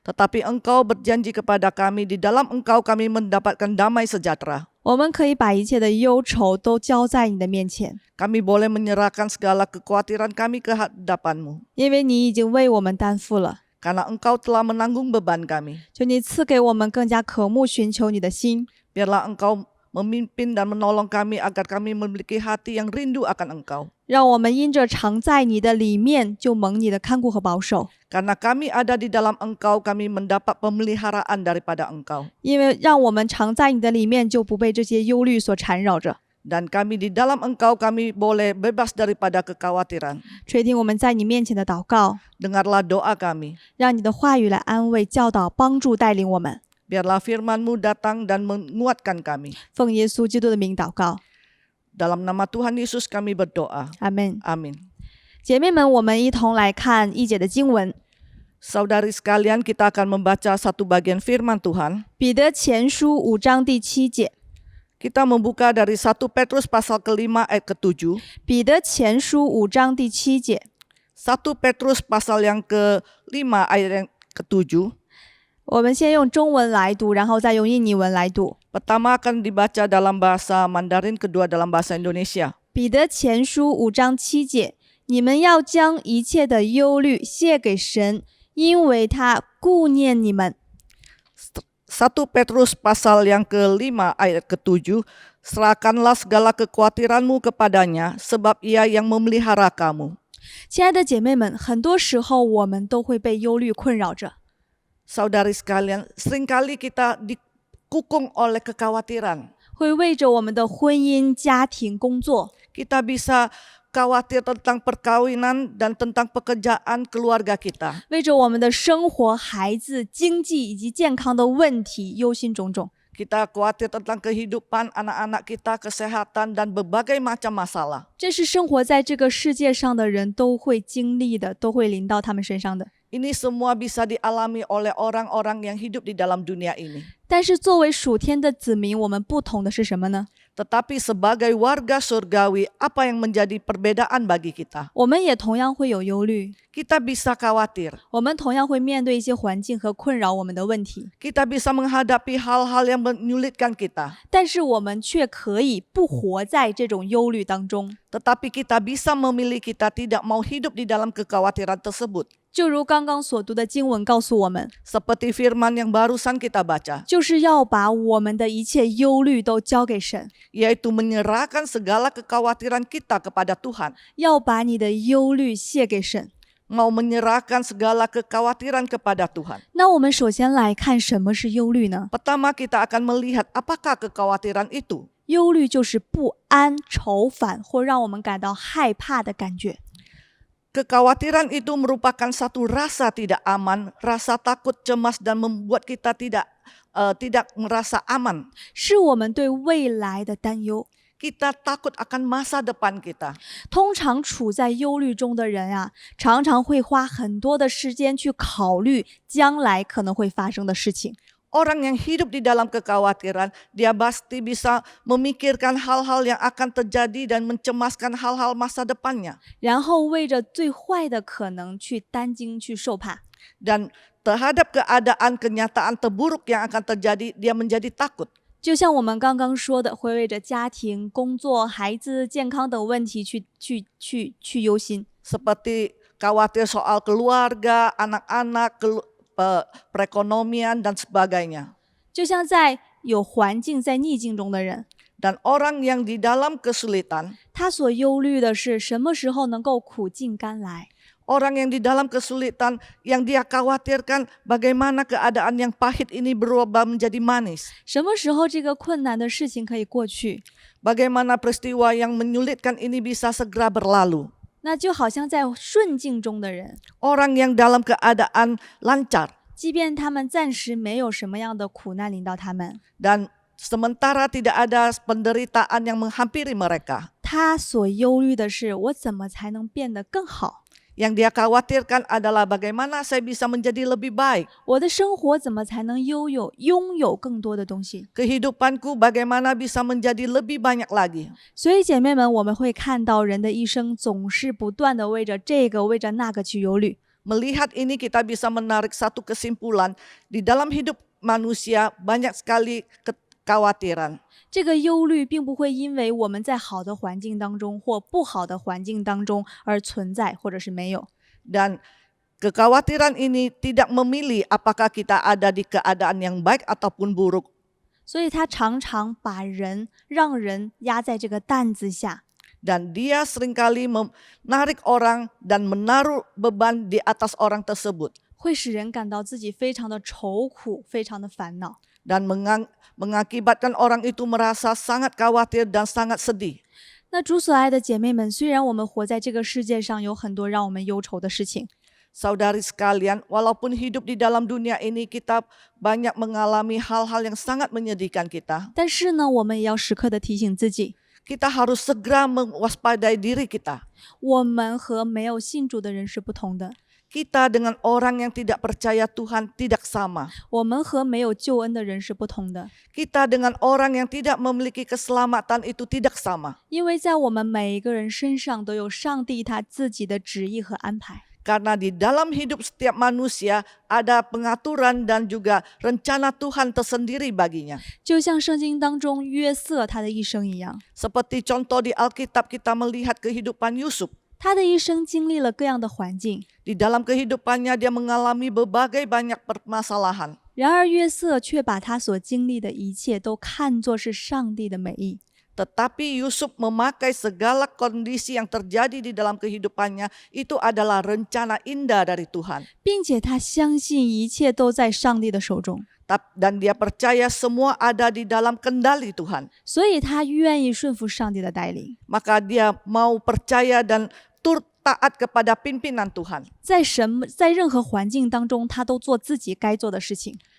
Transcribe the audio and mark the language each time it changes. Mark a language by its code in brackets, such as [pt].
[id] Tetapi Engkau berjanji kepada kami, di dalam Engkau kami mendapatkan damai sejahtera. [zh] 我们可以把一切的忧愁都交在你的面前， [id] Kami boleh menyerahkan segala kekhawatiran kami ke hadapan-Mu. [zh] 因为你已经为我们担负了。 [id] Karena Engkau telah menanggung beban kami. [zh] 求你赐给我们更加渴慕寻求你的心， [id] Biarlah Engkau memimpin dan menolong kami agar kami memiliki hati yang rindu akan Engkau. [zh] 让我们因着常在你的里面，就蒙你的看顾和保守。 [id] Karena kami ada di dalam Engkau, kami mendapat pemeliharaan daripada Engkau. [zh] 因为让我们常在你的里面，就不被这些忧虑所缠绕着。 [id] Dan kami di dalam Engkau, kami boleh bebas daripada kekhawatiran. [zh] 垂听我们在你面前的祷告， [id] Dengarlah doa kami. [zh] 让你的话语来安慰、教导、帮助、带领我们。 [id] Biarlah firman-Mu datang dan menguatkan kami. [zh] 奉耶稣基督的名祷告， [id] Dalam nama Tuhan Yesus kami berdoa. [zh] 阿门。 [id] Amin. [zh] 姐妹们，我们一同来看一节的经文， [id] Saudari sekalian, kita akan membaca satu bagian firman Tuhan. [zh] 彼得前书5章第7节。 [id] Kita membuka dari 1 Petrus pasal ke-5 ayat ke-7. [zh] 彼得前书5章第7节， [id] 1 Petrus pasal yang ke-5 ayat yang ke-7. [zh] 我们先用中文来读，然后再用印尼文来读。 [id] Pertama akan dibaca dalam bahasa Mandarin, kedua dalam bahasa Indonesia. [zh] 彼得前书5章7节，你们要将一切的忧虑卸给神，因为他顾念你们。 [id] 1 Petrus pasal yang ke-5 ayat ke-7. Serahkanlah segala kekhawatiranmu kepadanya, sebab ia yang memelihara kamu. [zh] 亲爱的姐妹们，很多时候我们都会被忧虑困扰着。 [id] Saudari sekalian, seringkali kita dikukung oleh kekhawatiran. [zh] 会为着我们的婚姻、家庭、工作， [id] Kita bisa khawatir tentang perkawinan dan tentang pekerjaan keluarga kita. [zh] 为着我们的生活、孩子、经济以及健康的问题忧心忡忡。 [id] Kita khawatir tentang kehidupan anak-anak kita, kesehatan, dan berbagai macam masalah. [zh] 这是生活在这个世界上的人都会经历的，都会临到他们身上的。 [id] Ini semua bisa dialami oleh orang-orang yang hidup di dalam dunia ini. [zh] 但是作为属天的子民，我们不同的是什么呢？ [id] Tetapi sebagai warga surgawi, apa yang menjadi perbedaan bagi kita? [zh] 我们也同样会有忧虑， [id] Kita bisa khawatir. [zh] 我们同样会面对一些环境和困扰我们的问题， [id] Kita bisa menghadapi hal-hal yang menyulitkan kita. [zh] 但是我们却可以不活在这种忧虑当中。 [id] Tetapi kita bisa memilih, kita tidak mau hidup di dalam kekhawatiran tersebut. [zh] 就如刚刚所读的经文告诉我们， [id] Seperti firman yang barusan kita baca. [zh] 就是要把我们的一切忧虑都交给神， [id] Yaitu menyerahkan segala kekhawatiran kita kepada Tuhan. [zh] 要把你的忧虑卸给神。 [id] Mau menyerahkan segala kekhawatiran kepada Tuhan. [zh] 那我们首先来看什么是忧虑呢？ [id] Pertama kita akan melihat apakah kekhawatiran itu. [zh] 忧虑就是不安、愁烦或让我们感到害怕的感觉。 [id] Kekhawatiran itu merupakan satu rasa tidak aman, rasa takut, cemas, dan membuat kita tidak merasa aman. [zh] 是我们对未来的担忧。 [id] Kita takut akan masa depan kita. [zh] 通常处在忧虑中的人啊，常常会花很多的时间去考虑将来可能会发生的事情。 [id] Orang yang hidup di dalam kekhawatiran, dia pasti bisa memikirkan hal-hal yang akan terjadi dan mencemaskan hal-hal masa depannya. [zh] 然后为着最坏的可能去担惊去受怕。 [id] Dan terhadap keadaan kenyataan terburuk yang akan terjadi, dia menjadi takut. [zh] 就像我们刚刚说的，会为着家庭、工作、孩子健康等问题去忧心， [id] Seperti khawatir soal keluarga, anak-anak, perekonomian, dan sebagainya. [zh] 就像在有环境在逆境中的人， [id] Dan orang yang di dalam kesulitan, [zh] 他所忧虑的是什么时候能够苦尽甘来。 [id] orang yang di dalam kesulitan, yang dia khawatirkan bagaimana keadaan yang pahit ini berubah menjadi manis. [zh] 什么时候这个困难的事情可以过去？ [id] Bagaimana peristiwa yang menyulitkan ini bisa segera berlalu. [zh] 那就好像在顺境中的人， [id] Orang yang dalam keadaan lancar [zh] 即便他们暂时没有什么样的苦难临到他们， [id] dan sementara tidak ada penderitaan yang menghampiri mereka. [zh] 他所忧虑的是我怎么才能变得更好？ [id] Yang dia khawatirkan adalah bagaimana saya bisa menjadi lebih baik. [zh] 我的生活怎么才能拥有更多的东西？ [id] Kehidupanku bagaimana bisa menjadi lebih banyak lagi. [zh] 所以姐妹们，我们会看到人的一生总是不断的为着这个为着那个去忧虑。 [id] Melihat ini kita bisa menarik satu kesimpulan. Di dalam hidup manusia banyak sekali kekhawatiran. [zh] 这个忧虑并不会因为我们在好的环境当中或不好的环境当中而存在，或者是没有。 [id] Dan kekhawatiran ini tidak memilih apakah kita ada di keadaan yang baik ataupun buruk. [zh] 所以他常常把让人压在这个担子下， [id] Dan dia seringkali menarik orang dan menaruh beban di atas orang tersebut. [zh] 会使人感到自己非常的愁苦，非常的烦恼。 [id] Dan mengakibatkan orang itu merasa sangat khawatir dan sangat sedih. [zh] 那主所爱的姐妹们，虽然我们活在这个世界上有很多让我们忧愁的事情， [id] Saudari sekalian, walaupun hidup di dalam dunia ini kita banyak mengalami hal-hal yang sangat menyedihkan kita. [zh] 但是呢，我们也要时刻的提醒自己， [id] Kita harus segera mewaspadai diri kita. [zh] 我们和没有信主的人是不同的， [id] Kita dengan orang yang tidak percaya Tuhan tidak sama. [zh] 我们和没有救恩的人是不同的。 [id] Kita dengan orang yang tidak memiliki keselamatan itu tidak sama. [zh] 因为在我们每一个人身上都有上帝他自己的旨意和安排。 [id] Karena di dalam hidup setiap manusia ada pengaturan dan juga rencana Tuhan tersendiri baginya. [zh] 就像圣经当中约瑟他的一生一样， [id] Seperti contoh di Alkitab kita melihat kehidupan Yusuf. [zh] 他的一生经历了各样的环境， [id] Di dalam kehidupannya dia mengalami berbagai banyak permasalahan. [zh] 然而约瑟却把他所经历的一切都看作是上帝的美意。 [id] Tetapi Yusuf memakai segala kondisi yang terjadi di dalam kehidupannya itu adalah rencana indah dari Tuhan. [zh] 并且他相信一切都在上帝的手中， [id] Dan dia percaya semua ada di dalam kendali Tuhan. [zh] 所以他愿意顺服上帝的带领。 [id] Maka dia mau percaya dan turut taat kepada pimpinan Tuhan. [zh] 在任何环境当中，他都做自己该做的事情。